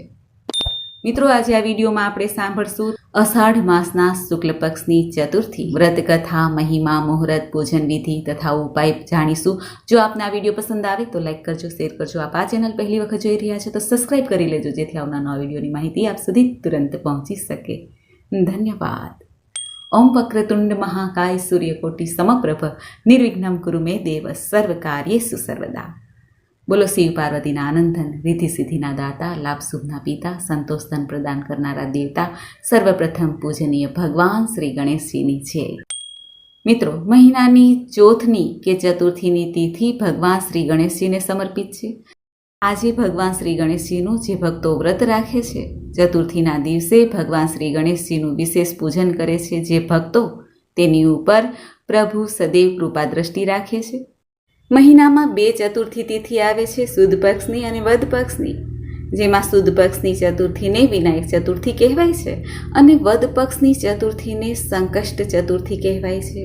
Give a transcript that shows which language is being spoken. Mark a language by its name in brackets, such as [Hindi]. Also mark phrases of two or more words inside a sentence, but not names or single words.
[Gujarati] મિત્રો, આજે આ વિડીયોમાં આપણે સાંભળશું અષાઢ માસના શુક્લ પક્ષની ચતુર્થી વ્રત કથા, મહિમા, મુહૂર્ત, પૂજન વિધિ તથા ઉપાય જાણીશું। જો આપને આ વિડીયો પસંદ આવે તો લાઈક કરજો, શેર કરજો। આપ આ ચેનલ પહેલી વખત જોઈ રહ્યા છો તો સબસ્ક્રાઇબ કરી લેજો, જેથી આવનાર નવા વિડીયોની માહિતી આપ સુધી તુરંત પહોંચી શકે। ધન્યવાદ। [Sanskrit] ओम वक्रतुंड महाकाय सूर्यकोटि समप्रभ निर्विघ्नं कुरु मे देव सर्व कार्येषु सर्वदा। [Gujarati] બોલો શિવ પાર્વતીના આનંદન, રિદ્ધિ સિદ્ધિના દાતા, લાભ શુભના પિતા, સંતોષધન પ્રદાન કરનારા દેવતા, સર્વપ્રથમ પૂજનીય ભગવાન શ્રી ગણેશજીની જય। મિત્રો, મહિનાની ચોથની કે ચતુર્થીની તિથિ ભગવાન શ્રી ગણેશજીને સમર્પિત છે। આજે ભગવાન શ્રી ગણેશજીનું જે ભક્તો વ્રત રાખે છે, ચતુર્થીના દિવસે ભગવાન શ્રી ગણેશજીનું વિશેષ પૂજન કરે છે। જે ભક્તો તેની ઉપર પ્રભુ સદૈવ કૃપા દ્રષ્ટિ રાખે છે। મહિનામાં બે ચતુર્થી તિથિ આવે છે, સુદ પક્ષની અને વદ પક્ષની, જેમાં સુદ પક્ષની ચતુર્થીને વિનાયક ચતુર્થી કહેવાય છે અને વદ પક્ષની ચતુર્થીને સંકષ્ટ ચતુર્થી કહેવાય છે।